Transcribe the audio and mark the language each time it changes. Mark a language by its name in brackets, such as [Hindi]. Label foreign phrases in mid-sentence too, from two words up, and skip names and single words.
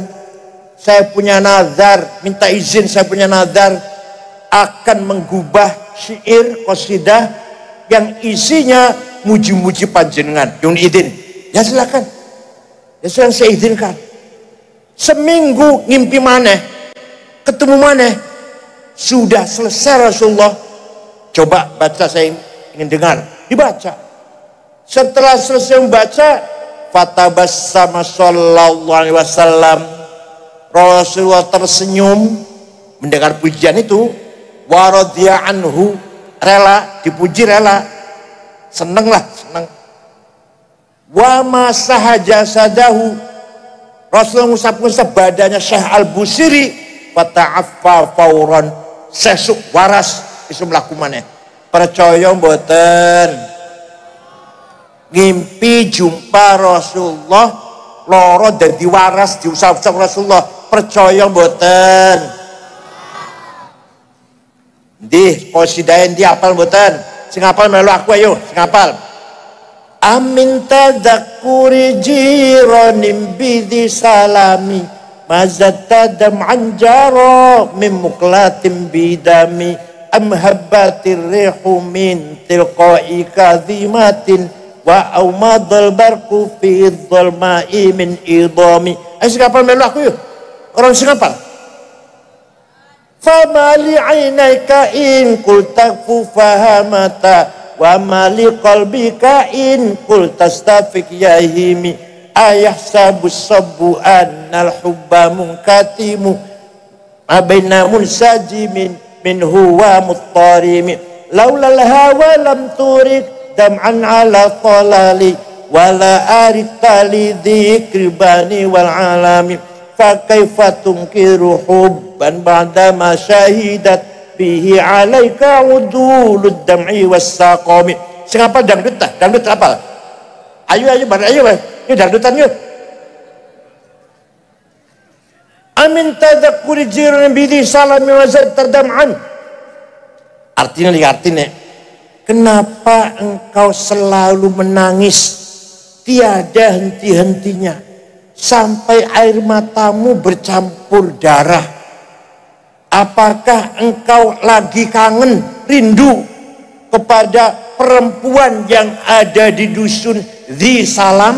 [Indonesian] Saya punya nazar, minta izin, saya punya nazar akan menggubah syair qasidah yang isinya [Javanese] muji-muji panjenengan. [Indonesian] Yang izin, ya silakan. Ya silakan, saya izinkan. [Javanese] Seminggu ngimpi maneh, ketemu maneh, [Indonesian] sudah selesai Rasulullah. Coba baca, saya ingin dengar. Dibaca. Setelah selesai membaca, [Arabic] فتبسم صلى الله عليه وسلم, [Indonesian] Rasulullah tersenyum mendengar pujian itu. [Arabic] ورضي عنه, [Indonesian] rela dipuji, rela, seneng. [Arabic] ومسح جسده, [Indonesian] Rasulullah ngusap-ngusap badannya Syekh Al-Busiri. [Arabic] فتعافى فورا, [Javanese] sesuk waras isu mlaku maneh. Percaya mboten? Ngimpi jumpa Rasulullah loro dadi waras diusap-usap Rasulullah, percaya mboten? Di qasidah endi apal mboten? Sing apal melu aku, ayo sing apal. [Arabic] أمن تذكر جيران بذي سلم مزجت دمعا جرى من مقلة بدم أم هبت الريح من تلقاء كاظمة وأومض البرق في الظلماء من إضم. [Javanese] Ayo sing apal melu aku, yuk orang sing apal. [Arabic] فما لعينيك إن قلت اكففا همتا وما لقلبك إن قلت استفق يهم أيحسب الصب أن الحب منكتم ما بين منسجم منه ومضطرم لولا الهوى لم ترق دمعا على طلل ولا أرقت لذكر البان والعلم فكيف تنكر حبا بعد ما شهدت به عليك عدول الدمع والسقم. [Javanese] Sing apal dangdut tah? Dangdut apal? Ayo bareng ayo. [Indonesian] Yuk dangdutan yuk. [Arabic] أمن تذكر جيران بذي سلم وتر دمعا. [Indonesian] Artinya kenapa engkau selalu menangis tiada henti-hentinya sampai air matamu bercampur darah? Apakah engkau lagi kangen, rindu kepada perempuan yang ada di dusun Dhi Salam?